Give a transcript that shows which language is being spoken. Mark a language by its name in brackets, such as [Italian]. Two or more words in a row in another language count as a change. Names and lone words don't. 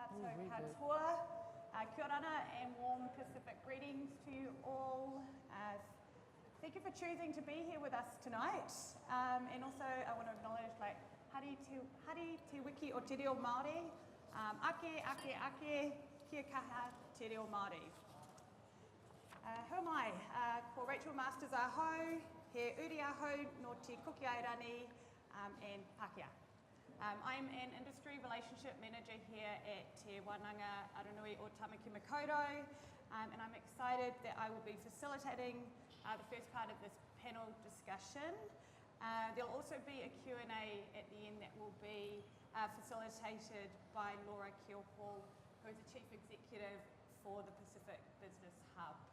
[Rarotongan] katoa, kia orana [English] and warm Pacific greetings to you all. Thank you for choosing to be here with us tonight. And also I want to acknowledge [Māori] Hari te wiki o te reo Māori, ake, kia kaha te reo Māori. [English] Who am I? [Māori] Ko Rachel Masters aho, he uri aho no te kuki airani and Pākehā. [English] I'm an industry relationship manager here at Te Wānanga Aranui o Tamaki Makaurau, and I'm excited that I will be facilitating the first part of this panel discussion. There'll also be a Q&A at the end that will be facilitated by Laura Keohall, who is the Chief Executive for the Pacific Business Hub.